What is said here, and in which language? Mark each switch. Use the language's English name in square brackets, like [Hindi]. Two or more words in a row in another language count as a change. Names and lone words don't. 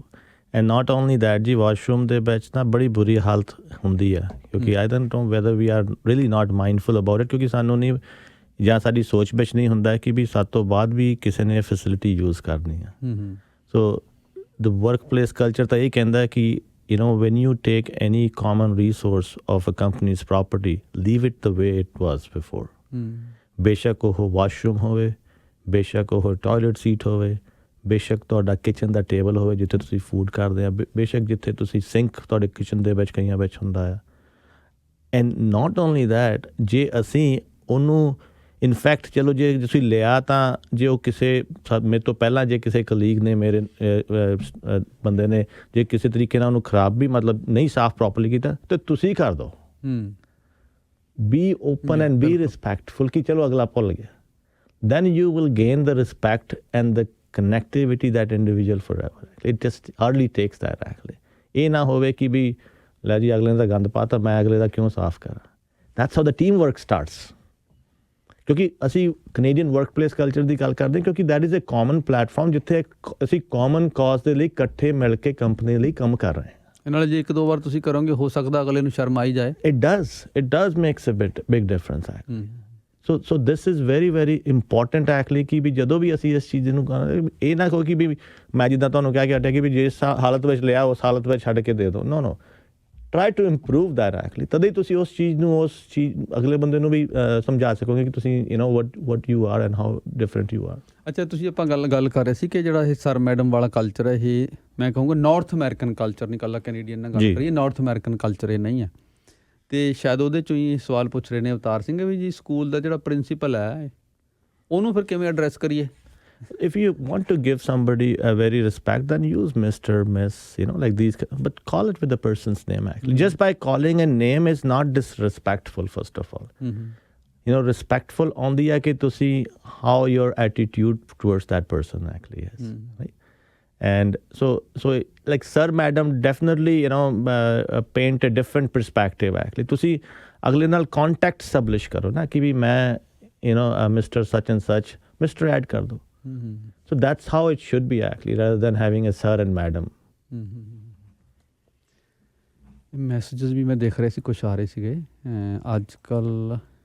[English] And not only that [Punjabi] ਜੀ ਵਾਸ਼ਰੂਮ ਦੇ ਵਿੱਚ ਤਾਂ ਬੜੀ ਬੁਰੀ ਹਾਲਤ ਹੁੰਦੀ ਹੈ ਕਿਉਂਕਿ [English] I don't know whether we are really not mindful about it [Punjabi] ਕਿਉਂਕਿ ਸਾਨੂੰ ਨਹੀਂ ਜਾਂ ਸਾਡੀ ਸੋਚ ਵਿੱਚ ਨਹੀਂ ਹੁੰਦਾ ਕਿ ਵੀ ਸਾਡੇ ਤੋਂ ਬਾਅਦ ਵੀ ਕਿਸੇ ਨੇ [English] facility use [Punjabi] ਕਰਨੀ ਹੈ. [English] So the work place culture [Punjabi] ਤਾਂ ਇਹ ਕਹਿੰਦਾ ਕਿ [English] you know, when you take any common resource of a company's property, leave it the way it was before. [Punjabi] ਬੇਸ਼ੱਕ ਉਹ ਵਾਸ਼ਰੂਮ ਹੋਵੇ, ਬੇਸ਼ੱਕ ਉਹ ਟੋਇਲਟ ਸੀਟ ਹੋਵੇ, ਬੇਸ਼ੱਕ ਤੁਹਾਡਾ ਕਿਚਨ ਦਾ ਟੇਬਲ ਹੋਵੇ ਜਿੱਥੇ ਤੁਸੀਂ ਫੂਡ ਕਰਦੇ ਆ, ਬੇਸ਼ੱਕ ਜਿੱਥੇ ਤੁਸੀਂ ਸਿੰਕ ਤੁਹਾਡੇ ਕਿਚਨ ਦੇ ਵਿੱਚ ਕਈਆਂ ਵਿੱਚ ਹੁੰਦਾ ਆ। [English] And not only that, [Punjabi] ਜੇ ਅਸੀਂ ਉਹਨੂੰ ਇਨਫੈਕਟ ਚਲੋ ਜੇ ਤੁਸੀਂ ਲਿਆ ਤਾਂ ਜੇ ਉਹ ਕਿਸੇ ਮੇਰੇ ਤੋਂ ਪਹਿਲਾਂ ਜੇ ਕਿਸੇ ਕਲੀਗ ਨੇ ਮੇਰੇ ਬੰਦੇ ਨੇ ਜੇ ਕਿਸੇ ਤਰੀਕੇ ਨਾਲ ਉਹਨੂੰ ਖਰਾਬ ਵੀ ਮਤਲਬ ਨਹੀਂ ਸਾਫ਼ ਪ੍ਰੋਪਰਲੀ ਕੀਤਾ ਤਾਂ ਤੁਸੀਂ ਕਰ ਦਿਓ। [English] Be open and be respectful [Punjabi] ਕਿ ਚਲੋ ਅਗਲਾ ਭੁੱਲ ਗਿਆ। [English] Then you will gain the respect and the connectivity that individual forever. It just hardly takes that actually. [Punjabi] ਇਹ ਨਾ ਹੋਵੇ ਕਿ ਵੀ ਲੈ ਜੀ ਅਗਲੇ ਦਾ ਗੰਦ ਪਾਤਾ ਮੈਂ ਅਗਲੇ ਦਾ ਕਿਉਂ ਸਾਫ਼ ਕਰਾਂ। [English] That's how the teamwork starts. [Punjabi] ਕਿਉਂਕਿ ਅਸੀਂ [English] Canadian workplace culture [Punjabi] ਦੀ ਗੱਲ ਕਰਦੇ ਹਾਂ ਕਿਉਂਕਿ [English] that is a common platform [Punjabi] ਜਿੱਥੇ ਅਸੀਂ [English] common cause [Punjabi] ਦੇ ਲਈ ਇਕੱਠੇ ਮਿਲ ਕੇ ਕੰਪਨੀ ਲਈ ਕੰਮ ਕਰ ਰਹੇ ਹਾਂ। ਨਾਲ ਜੇ ਇੱਕ ਦੋ ਵਾਰ ਤੁਸੀਂ ਕਰੋਗੇ ਹੋ ਸਕਦਾ ਅਗਲੇ ਨੂੰ ਸ਼ਰਮ ਆਈ ਜਾਏ। [English] It does makes a big difference actually. So this is very very important actually [Punjabi] ਕਿ ਵੀ ਜਦੋਂ ਵੀ ਅਸੀਂ ਇਸ ਚੀਜ਼ ਨੂੰ ਇਹ ਨਾ ਕਹੋ ਕਿ ਵੀ ਮੈਂ ਜਿੱਦਾਂ ਤੁਹਾਨੂੰ ਕਹਿ ਕੇ ਹਟਿਆ ਕਿ ਵੀ ਜਿਸ ਹਾਲਤ ਵਿੱਚ ਲਿਆ ਉਸ ਹਾਲਤ ਵਿੱਚ ਛੱਡ ਕੇ ਦੇ ਦਿਓ। [English] No, try to improve that actually. [Punjabi] ਤਦੇ ਤੁਸੀਂ ਉਸ ਚੀਜ਼ ਨੂੰ ਅਗਲੇ ਬੰਦੇ ਨੂੰ ਵੀ ਸਮਝਾ ਸਕੋਗੇ ਕਿ ਤੁਸੀਂ [English] you know what you are and how different you are. [Punjabi] ਅੱਛਾ, ਤੁਸੀਂ ਆਪਾਂ ਗੱਲ ਕਰ ਰਹੇ ਸੀ ਕਿ ਜਿਹੜਾ ਇਹ [English] sir madam [Punjabi] ਵਾਲਾ ਕਲਚਰ ਹੈ ਇਹ ਮੈਂ ਕਹੂੰਗਾ [English] North American culture [Punjabi] ਨਹੀਂ, ਇਕੱਲਾ ਕੈਨੇਡੀਅਨ ਨਾਲ ਗੱਲ ਕਰੀਏ [English] North American culture [Punjabi] ਇਹ ਨਹੀਂ ਹੈ। ਅਤੇ ਸ਼ਾਇਦ ਉਹਦੇ 'ਚੋਂ ਹੀ ਸਵਾਲ ਪੁੱਛ ਰਹੇ ਨੇ ਅਵਤਾਰ ਸਿੰਘ ਵੀ ਜੀ ਸਕੂਲ ਦਾ ਜਿਹੜਾ ਪ੍ਰਿੰਸੀਪਲ ਹੈ ਉਹਨੂੰ ਫਿਰ ਕਿਵੇਂ ਐਡਰੈਸ ਕਰੀਏ? [English] If you want to give somebody a very respect, then use Mr., Miss, you know, like these, but call it with the person's name actually. Just by calling a name is not disrespectful, first of all. You know, respectful only [Punjabi] ਹੈ ਕਿ ਤੁਸੀਂ [English] how your attitude towards that person actually is, right? And so like sir, madam, definitely, you know, paint a different perspective actually. [Punjabi] ਤੁਸੀਂ ਅਗਲੇ ਨਾਲ [English] contact establish [Punjabi] ਕਰੋ ਨਾ ਕਿ ਵੀ ਮੈਂ, [English] you know, Mr. such and such, Mr. [Punjabi] ਐਡ ਕਰ ਦੋ. [English] So that's how it should be actually, rather than having a sir and madam. [Punjabi] ਮੈਸੇजेस ਵੀ ਮੈਂ ਦੇਖ ਰਿਹਾ ਸੀ ਕੁਛ ਆ ਰਹੇ ਸੀਗੇ ਅੱਜ ਕੱਲ੍ਹ।